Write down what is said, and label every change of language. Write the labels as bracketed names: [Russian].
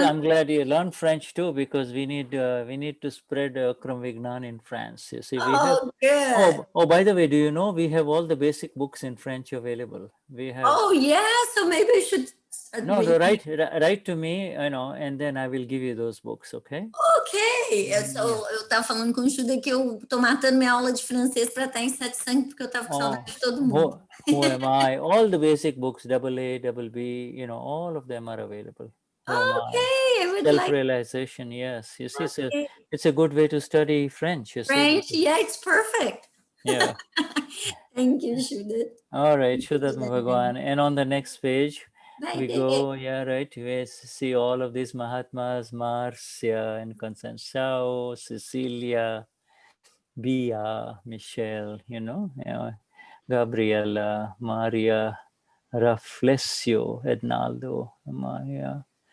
[English] I'm glad you learned French too, because we need to spread Akram Vignan in France. You see, good. Oh, by the way, do you know we have all the basic books in French available? We have. Oh yeah, so maybe I should. No, write to me, and then I will give you those books. Okay. Okay. [Portuguese] sei. Eu estava falando com o Shuddha que eu estou matando minha aula de francês para estar em satsang, porque eu estava com saudade de todo mundo. [English] Who am I? All the basic books, AA, BB, you know, all of them are available. Who am I? I would Self-realization, yes. You see, it's a good way to study French. French, yeah, it's perfect. Yeah. Thank you, Shuddha. All right, Shuddhatma Bhagwan. And on the next page, we go, we see all of these Mahatmas, Marcia and Constance, Cecilia, Bia, Michelle, you know, Gabriela, Maria, Raflesio, Ednaldo, Maria.